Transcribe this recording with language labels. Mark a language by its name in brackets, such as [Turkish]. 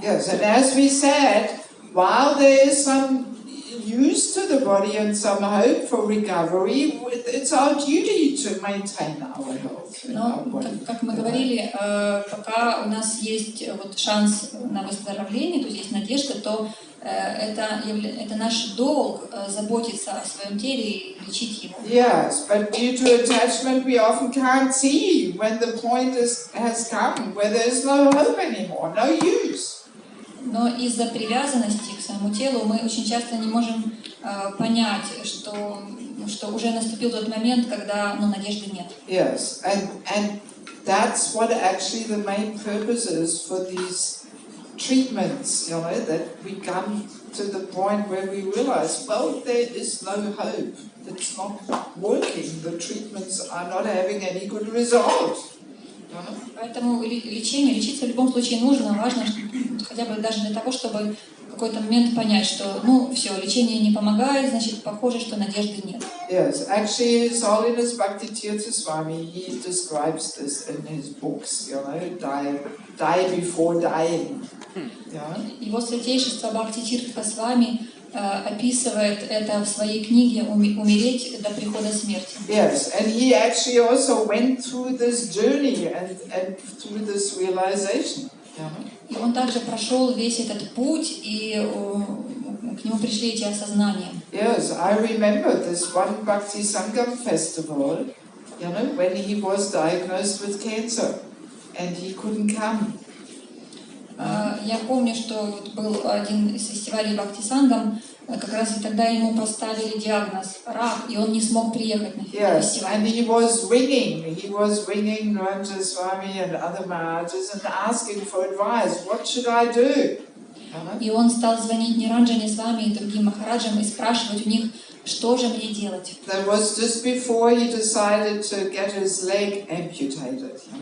[English] Yes, and as we said, while there is some use to the body and some hope for recovery, it's our duty to maintain our health. [Russian] Но, как мы говорили, пока у нас есть шанс на выздоровление, то есть есть надежда, то это наш долг заботиться о своем теле и лечить его. [English] Yes, but due to attachment, we often can't see when the point has come where there is no hope anymore, no use. [Russian] Но из-за привязанности к своему телу мы очень часто не можем понять, что уже наступил тот момент, когда надежды нет. [English] Yes, and that's what actually the main purpose is for these treatments, that we come to the point where we realize, well, there is no hope. It's not working. The treatments are not having any good result. [Russian] Поэтому лечиться в любом случае нужно, важно, хотя бы даже для того, чтобы в какой-то момент понять, что, все, лечение не помогает, значит, похоже, что надежды нет. [English] Yes, actually, His Holiness Bhakti-tirtha Swami, he describes this in his books, die before dying. [Russian] Его святейшество Бхакти-тиртха Свами описывает это в своей книге «Умереть до прихода смерти». [English] Yes, and he actually also went through this journey and through this realization. [Russian] И он также прошел весь этот путь, и к нему пришли эти осознания. [English] Yes, I remember this one Bhakti Sangam festival, when he was diagnosed with cancer and he couldn't come. [Russian] Я помню, что был один из фестивалей Бхакти Сангам, как раз и тогда ему поставили диагноз рак, и он не смог приехать на фестиваль. [English] Yes, and he was ringing Naranja Swami and other Maharajas and asking for advice. What should I do? [Russian] И он стал звонить Ниранджане Свами и другим махараджам и спрашивать у них, что же мне делать. [English] That was just before he decided to get his leg amputated.